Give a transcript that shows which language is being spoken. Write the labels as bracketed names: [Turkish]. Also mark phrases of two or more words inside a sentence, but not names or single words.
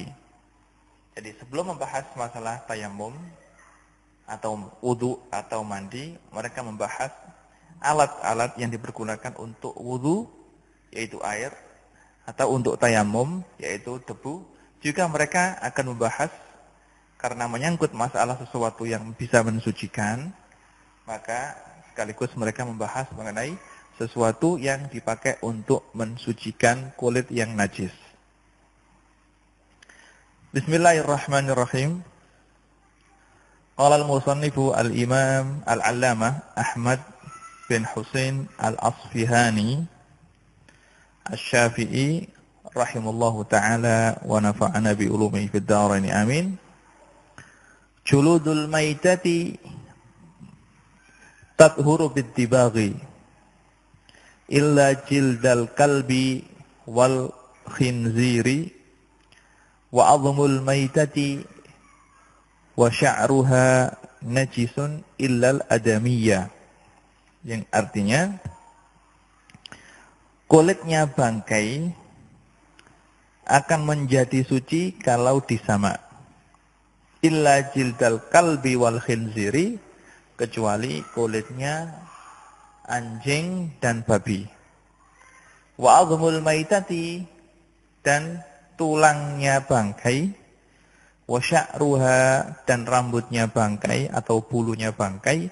[Indonesian] Jadi sebelum membahas masalah tayamum atau wudu atau mandi, mereka membahas alat-alat yang dipergunakan untuk wudu, yaitu air, atau untuk tayamum, yaitu debu. Juga mereka akan membahas, karena menyangkut masalah sesuatu yang bisa mensucikan, maka sekaligus mereka membahas mengenai sesuatu yang dipakai untuk mensucikan kulit yang najis. [Arabic] بسم الله الرحمن الرحيم. قال المصنف الإمام العلامة أحمد بن حسين الأصفهاني الشافعي رحمه الله تعالى ونفعنا بعلومه في الدارين آمين. جلود الميتة تطهر بالدباغ إلا جلد الكلب والخنزير وعظم الميتة وشعرها نجس إلا الآدمي. [Indonesian] Yang artinya kulitnya bangkai akan menjadi suci kalau disamak. [Arabic] إلا جلد الكلب والخنزير, [Indonesian] kecuali kulitnya anjing dan babi. [Arabic] وعظم الميتة, [Indonesian] dan tulangnya bangkai. [Arabic] وشعرها, [Indonesian] dan rambutnya bangkai atau bulunya bangkai.